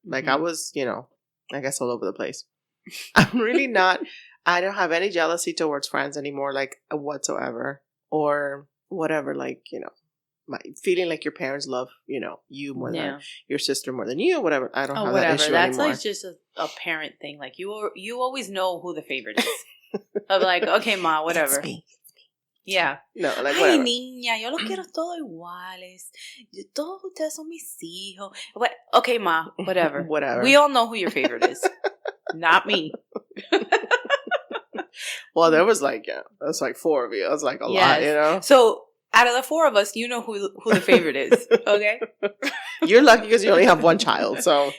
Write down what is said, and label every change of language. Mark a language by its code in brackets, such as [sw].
[en] Like, I was, I guess all over the place. I'm really not, I don't have any jealousy towards friends anymore, like, whatsoever. Or whatever, like, feeling like your parents love, you more than your sister more than you, whatever. I don't have that issue That's anymore. Like just a parent thing. Like you always know who the favorite is. Of like, okay, ma, whatever. It's me. Yeah. No, like Ay, whatever. [es] niña, yo los quiero todos iguales. Todos ustedes son mis hijos. [en] Okay, ma, whatever. Whatever. We all know who your favorite is. Not me. Well, there was like four of you. That was like a lot, So out of the four of us, you know who the favorite is, okay? You're lucky because you only have one child, so